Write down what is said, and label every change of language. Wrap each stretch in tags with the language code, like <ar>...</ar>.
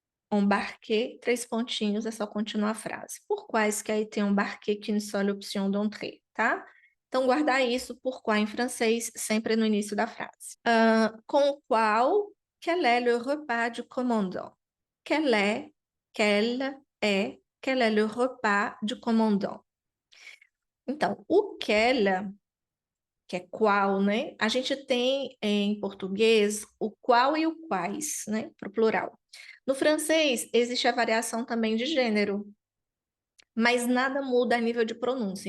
<pt>embarqué, 3 pontinhos, é só continuar a frase.</pt> <fr>Pourquoi est-ce qu'a été embarqué qu'une seule option d'entrée, tá?</fr> <pt>Então, guardar isso, pourquoi em francês, sempre no início da frase. Com qual,</pt> <fr>quel est le repas du commandant? Quel est le repas du commandant?</fr> <pt>Então, o quel, que é qual, né? A gente tem em português o qual e o quais, né? Para o plural. No francês, existe a variação também de gênero, mas nada muda a nível de pronúncia.</pt>